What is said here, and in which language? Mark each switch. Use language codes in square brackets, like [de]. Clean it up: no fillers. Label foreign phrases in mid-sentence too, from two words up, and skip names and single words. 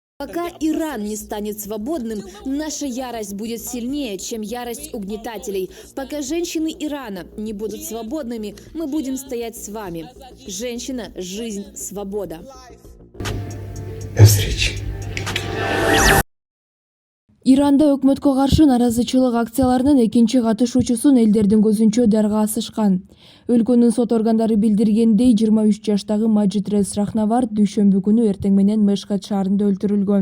[ru] Пока Иран не станет свободным, наша ярость будет сильнее, чем ярость угнетателей. Пока женщины Ирана не будут свободными, мы будем стоять с вами. Женщина, жизнь, свобода. [ky] Иранда өкмөткө каршы наразычылык акцияларынын экинчи катышуучусун элдердин көзүнчө дарга асышкан. Өлкөнүн сот органдары билдиргендей, 23 жаштагы Маджидрез Рахнавард дүйшөмбү күнү эртең менен Мешхед шаарында өлтүрүлгөн.